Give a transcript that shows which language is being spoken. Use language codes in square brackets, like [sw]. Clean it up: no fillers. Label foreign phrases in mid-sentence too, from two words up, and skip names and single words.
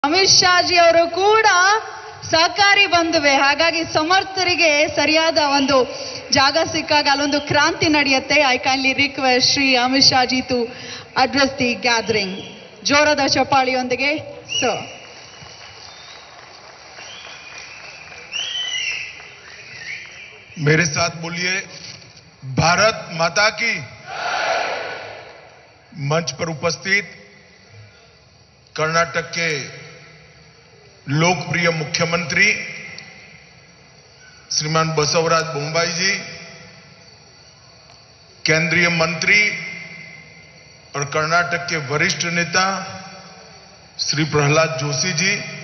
[kn] ಅಮಿತ್ ಶಾ ಜಿ ಅವರು ಕೂಡ ಸಹಕಾರಿ ಬಂಧುವೆ. ಹಾಗಾಗಿ ಸಮರ್ಥರಿಗೆ ಸರಿಯಾದ ಒಂದು ಜಾಗ ಸಿಕ್ಕಾಗ ಅಲ್ಲೊಂದು ಕ್ರಾಂತಿ ನಡೆಯುತ್ತೆ. [en] I kindly request Shri Amit Shah ji to address the gathering. [kn] ಜೋರದ ಚಪ್ಪಾಳಿಯೊಂದಿಗೆ ಸರ್. [hi] मेरे साथ बोलिए भारत माता की। मंच पर उपस्थित कर्नाटक के लोकप्रिय मुख्यमंत्री श्रीमान बसवराज बोम्माई जी, केंद्रीय मंत्री और कर्नाटक के वरिष्ठ नेता श्री प्रहलाद जोशी जी,